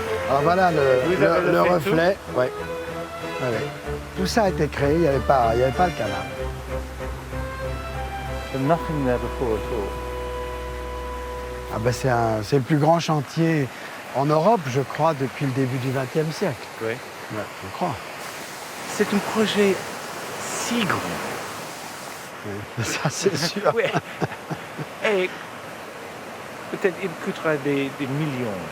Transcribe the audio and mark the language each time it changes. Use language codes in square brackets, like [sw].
[fr] Alors voilà le reflet. Ouais. Ouais. Tout ça a été créé, il n'y avait pas le canal. [en] Nothing there before at all. [fr] Ah ben c'est le plus grand chantier en Europe, je crois, depuis le début du XXe siècle. Oui. Ouais, je crois. C'est un projet si grand. Oui. Ça, c'est sûr. Oui. Et peut-être il coûtera des millions.